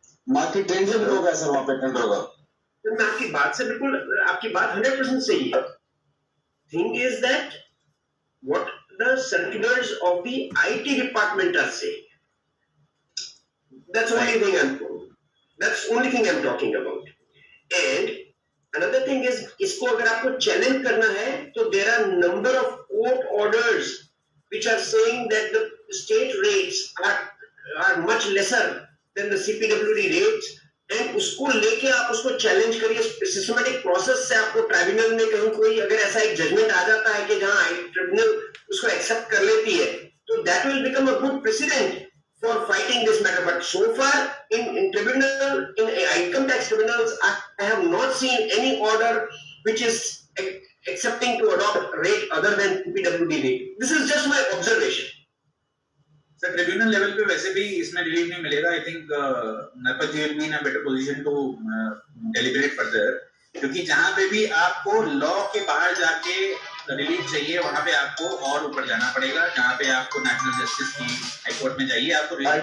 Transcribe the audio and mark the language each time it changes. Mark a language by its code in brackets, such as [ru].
[hi] Market trend से below का sir वहाँ पे टेंडर होगा। मैं आपकी बात से बिल्कुल, आपकी बात 100% सही है। [en] Thing is that what the circulars of the IT department are saying, that's only thing I'm talking about. And another thing is, [hi] इसको अगर आपको चैलेंज करना है तो [en] there are number of court orders which are saying that the state rates are much lesser than the CPWD rates, and [hi] उसको लेके आप उसको चैलेंज करिए सिस्टमैटिक प्रोसेस से। आपको ट्राइब्यूनल में कहीं कोई अगर ऐसा एक जजमेंट आ जाता है कि जहां ट्रिब्यूनल उसको एक्सेप्ट कर लेती है, तो [en] that will become a good precedent for fighting this matter. But so far in tribunal, in income tax tribunals, I have not seen any order which is accepting to adopt rate other than PWD rate. This is just my observation. [hi] Sir tribunal level पे वैसे भी इसमें relief नहीं मिलेगा। [en] I think Narpat ji will be in a better position to deliberate further, [hi] क्योंकि जहां पे भी आपको लॉ के बाहर जाके रिलीफ चाहिए वहां पे आपको और ऊपर जाना पड़ेगा। जहां पे आपको नेशनल जस्टिस की हाई कोर्ट में जाइए, आपको